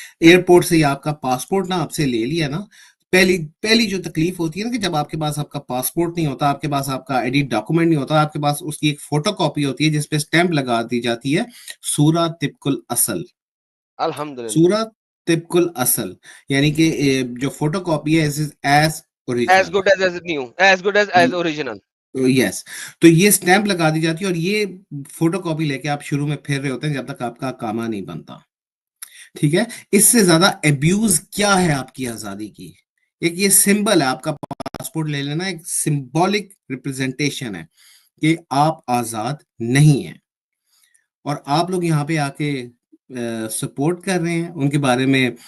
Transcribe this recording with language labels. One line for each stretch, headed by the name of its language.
Urdu: Airport سے آپ کا پاسپورٹ نہ آپ سے لے لیا نا, پہلی جو تکلیف ہوتی ہے نا, کہ جب آپ کے پاس آپ کا پاسپورٹ نہیں ہوتا, آپ کے پاس آپ کا ایڈٹ ڈاکومنٹ نہیں ہوتا, آپ کے پاس اس کی ایک فوٹو کاپی ہوتی ہے جس پہ اسٹیمپ لگا دی جاتی ہے سورہ طبق الاصل. الحمدللہ سورہ طبق الاصل یعنی کہ جو فوٹو کاپی ہے as
English: as good as new, as good as original.
Urdu: یس, تو یہ اسٹیمپ لگا دی جاتی ہے, اور یہ فوٹو کاپی لے کے آپ شروع میں پھر رہے ہوتے ہیں جب تک آپ کا کامہ نہیں بنتا. ٹھیک ہے, اس سے زیادہ ابیوز کیا ہے آپ کی آزادی کی. ایک یہ سمبل ہے, آپ کا پاسپورٹ لے لینا ایک سمبولک ریپرزنٹیشن ہے کہ آپ آزاد نہیں ہیں, اور آپ لوگ یہاں پہ آ کے سپورٹ کر رہے ہیں ان کے بارے میں.